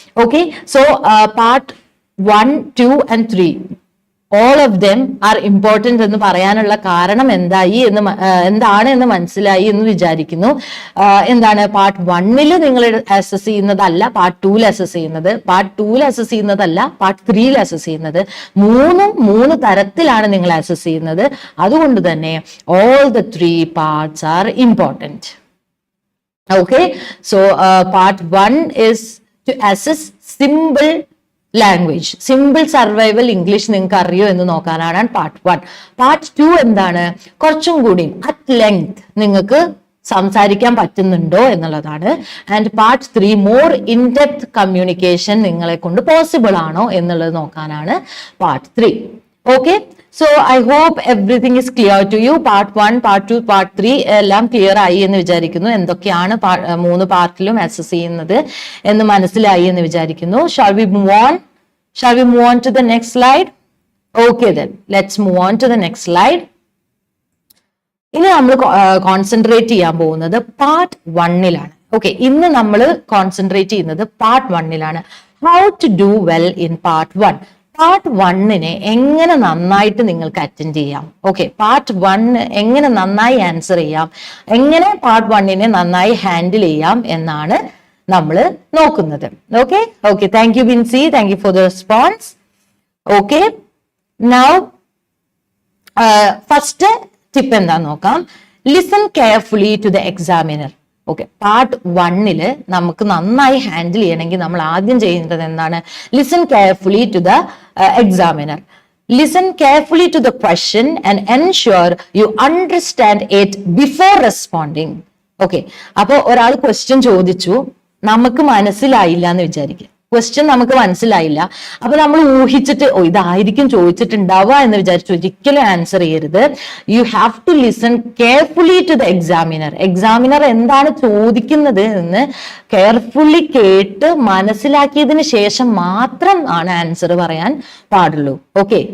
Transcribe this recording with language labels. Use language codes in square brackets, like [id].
[ml] Okay, so part 1, [en] 2 and 3 all of them are important [ml] എന്ന് പറയാനുള്ള കാരണം എന്താണ് എന്ന് മനസ്സിലായി എന്ന് വിചാരിക്കുന്നു. എന്താണ് പാർട്ട് 1ൽ നിങ്ങൾ അസസ് ചെയ്യുന്നതല്ല പാർട്ട് 2ൽ അസസ് ചെയ്യുന്നത്, പാർട്ട് 2ൽ അസസ് ചെയ്യുന്നതല്ല പാർട്ട് 3ൽ അസസ് ചെയ്യുന്നത്. മൂന്ന് തരത്തിലാണ് നിങ്ങൾ അസസ് ചെയ്യുന്നത്. അതുകൊണ്ട് തന്നെ [en] all the 3 parts are important. Okay, so part 1 is to assess simple language, simple survival English [ml] നിങ്ങൾക്ക് അറിയോ എന്ന് നോക്കാനാണ് പാർട്ട് 1. പാർട്ട് 2 എന്താണ്, കുറച്ചും കൂടി അറ്റ് ലെങ്ത് നിങ്ങൾക്ക് സംസാരിക്കാൻ പറ്റുന്നുണ്ടോ എന്നുള്ളതാണ്. And part 3 [en] more in depth communication [ml] നിങ്ങളെ കൊണ്ട് പോസിബിൾ ആണോ എന്നുള്ളത് നോക്കാനാണ് part 3. [en] Okay, so I hope everything is clear to you. Part 1, part 2, part 3 [ml] എല്ലാം ക്ലിയർ ആയി എന്ന് വിചാരിക്കുന്നു. എന്തൊക്കെയാണ് 3 പാർട്ടിലും അസസ് ചെയ്യുന്നത് എന്ന് മനസ്സിലായി എന്ന് വിചാരിക്കുന്നു. [en] Shall we move on to the next slide? Okay, then let's move on to the next slide. [ml] ഇനി നമ്മൾ കോൺസെൻട്രേറ്റ് ചെയ്യാൻ പോകുന്നത് പാർട്ട് 1ലാണ്. ഓക്കെ, ഇന്ന് നമ്മൾ കോൺസെൻട്രേറ്റ് ചെയ്യുന്നത് part 1ലാണ്. [en] How to do well in part 1. [ml] Part 1നെ എങ്ങനെ നന്നായിട്ട് നിങ്ങൾക്ക് അറ്റൻഡ് ചെയ്യാം, ഓക്കെ, പാർട്ട് 1 എങ്ങനെ നന്നായി ആൻസർ ചെയ്യാം, എങ്ങനെ പാർട്ട് 1നെ നന്നായി ഹാൻഡിൽ ചെയ്യാം എന്നാണ് നമ്മൾ നോക്കുന്നത്. [en] Okay, okay, thank you Binsi, thank you for the response. Okay, now first tip [ml] എന്താന്ന് നോക്കാം. [en] Listen carefully to the examiner. Okay, [ml] part 1ൽ നമുക്ക് നന്നായി ഹാൻഡിൽ ചെയ്യണമെങ്കിൽ നമ്മൾ ആദ്യം ചെയ്യേണ്ടത് എന്താണ്? [en] Listen carefully to the examiner. Listen carefully to the question and ensure you understand it before responding. Okay. [ml] അപ്പൊ ഒരാൾ ക്വസ്റ്റ്യൻ ചോദിച്ചു, നമുക്ക് മനസ്സിലായില്ല എന്ന് വിചാരിക്കുക. ക്വസ്റ്റ്യൻ നമുക്ക് മനസ്സിലായില്ല. അപ്പൊ നമ്മൾ ഊഹിച്ചിട്ട് ഇതായിരിക്കും ചോദിച്ചിട്ടുണ്ടാവുക എന്ന് വിചാരിച്ചു ഒരിക്കലും ആൻസർ ചെയ്യരുത്. [en] You have to listen carefully to the examiner. [ml] Examiner എന്താണ് ചോദിക്കുന്നത് എന്ന് കെയർഫുള്ളി കേട്ട് മനസ്സിലാക്കിയതിന് ശേഷം മാത്രം ആണ് ആൻസർ പറയാൻ പാടുള്ളൂ. ഓക്കെ.